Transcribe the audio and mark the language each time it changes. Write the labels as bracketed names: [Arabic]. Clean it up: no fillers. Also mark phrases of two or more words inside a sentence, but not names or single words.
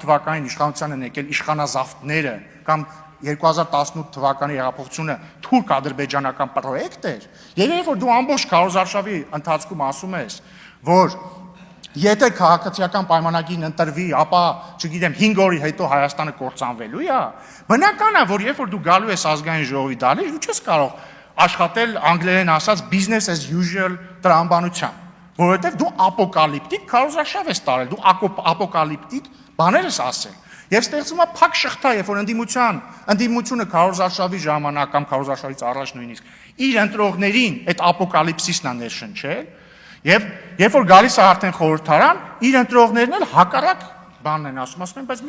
[Armenian] թվականին իշխանության են եկել իշխանազավթները կամ 2018 թվականի հեղափոխությունը թուրք-ադրբեջանական պրոյեկտ էր, եւ երբ որ դու ամբողջ քարոզարշավի ընթացքում ասում ես, որ եթե քաղաքացիական պայմանագիրն ընտրվի, ապա, չգիտեմ, 5 օրի հետո Հայաստանը կործանվելու է, բնական է, որ երբ որ դու գալու ես ազգային ժողովի դալի, դու չես կարող աշխատել անգլերեն ասած [English] business as usual [Armenian] տրամաբանությամբ, որովհետև դու ապոկալիպտիկ քարոզարշավ ես տարել, դու ապոկալիպտիկ բաներ ես ասել։ Եվ ստեղծում է փակ շղթա, երբ որ ընդդիմությունը քարոզարշավի ժամանակ կամ քարոզարշավից առաջ նույնիսկ իր ընտրողներին այդ ապոկալիպսիսն է ներշնչել, եւ երբ որ գալիս է արդեն խորհրդարան, իր ընտրողներն էլ հակառակ բանն են ասում են, բայց